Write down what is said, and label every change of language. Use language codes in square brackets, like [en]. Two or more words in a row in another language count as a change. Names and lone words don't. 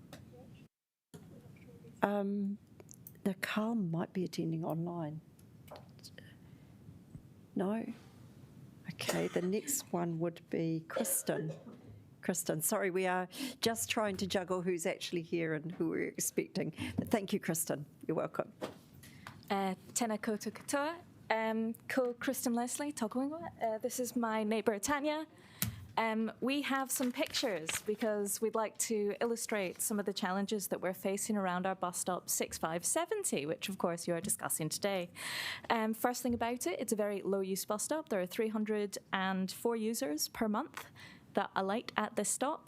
[en] Now, Carl might be attending online. No? Okay, the next one would be Kristen. Kristen, sorry, we are just trying to juggle who's actually here and who we're expecting. But thank you, Kristen. You're welcome. [mi] Tēnā koutou katoa. Ko Kristen Leslie, tōku ingoa. [en] This is my neighbour Tanya. We have some pictures because we'd like to illustrate some of the challenges that we're facing around our bus stop 6570, which of course you are discussing today. First thing about it, it's a very low use bus stop. There are 304 users per month that alight at this stop.